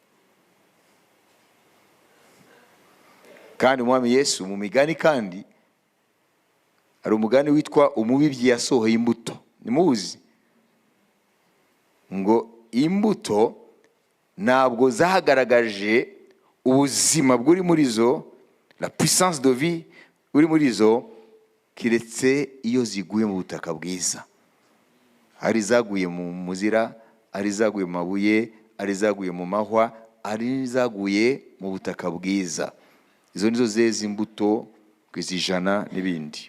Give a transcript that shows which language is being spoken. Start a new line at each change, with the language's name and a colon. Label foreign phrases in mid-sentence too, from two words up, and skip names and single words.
Kinyarwanda: Kandi umwami Yesu mu migani kandi hari umugani witwa umubibyi yasohoye imbuto. Nimuzi ngo imbuto ntabwo zahagaragaje ubuzima bw'uri muri zo,
French: la puissance de vie
Kinyarwanda: uri muri zo, kiretse iyo ziguye mu butaka bwiza. Hari zaguye mu muzira, hari zaguye mu mabuye, hari zaguye mu mahwa, hari zaguye mu butaka bwiza. Izo nizo zeza imbuto kw'ijana n'ibindi.